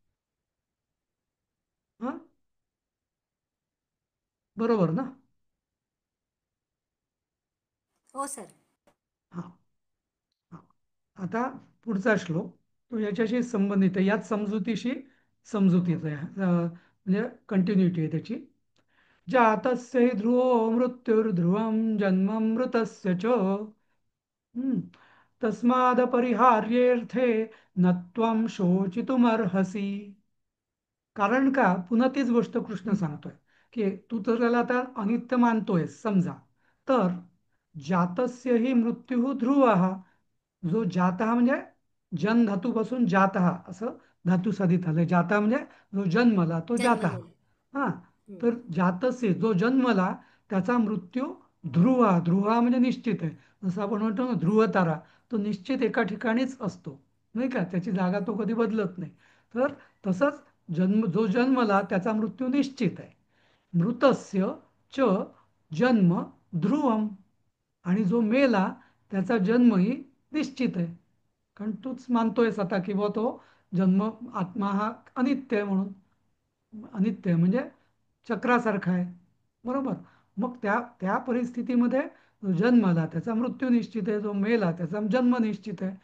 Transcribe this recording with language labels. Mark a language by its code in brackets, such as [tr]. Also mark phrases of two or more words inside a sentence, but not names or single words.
[mr] हा. बरोबर ना. हो सर. हा. हा. आता पुढचा श्लोक तो याच्याशी संबंधित आहे, याच समजुतीशी समजुतीचा आहे, म्हणजे कंटिन्युटी आहे त्याची. [sa] जातस्य हि ध्रुवो मृत्युर्ध्रुवं जन्ममृतस्य च तस्मादपरिहार्येऽर्थे न त्वं शोचितुमर्हसि. [mr] कारण का पुन्हा तीच गोष्ट कृष्ण सांगतोय की तू तर त्याला आता अनित्य मानतोयस समजा, तर [sa] जातस्य ही मृत्यू ध्रुवः, [mr] जो जातः म्हणजे जन धातूपासून जातः असं धातू साधित आलंय. जाता म्हणजे जो जन्मला तो जातः. जन्मलेलं. हा, हं. तर जातस्य जो जन्मला त्याचा मृत्यू ध्रुवा, ध्रुवा म्हणजे निश्चित आहे. जसं आपण म्हणतो ना ध्रुव तारा, तो निश्चित एका ठिकाणीच असतो नाही का, त्याची जागा तो कधी बदलत नाही. तर तसंच जो जन्मला त्याचा मृत्यू निश्चित आहे. [sa] मृतस्य च जन्म ध्रुवम, [mr] आणि जो मेला त्याचा जन्मही निश्चित आहे. कारण तूच मानतोयस आता की बुवा तो जन्म, आत्मा हा अनित्य आहे म्हणून. अनित्य आहे म्हणजे चक्रासारखा आहे, बरोबर. मग त्या त्या परिस्थितीमध्ये जो जन्मला त्याचा मृत्यू निश्चित आहे, जो मेला त्याचा जन्म निश्चित आहे.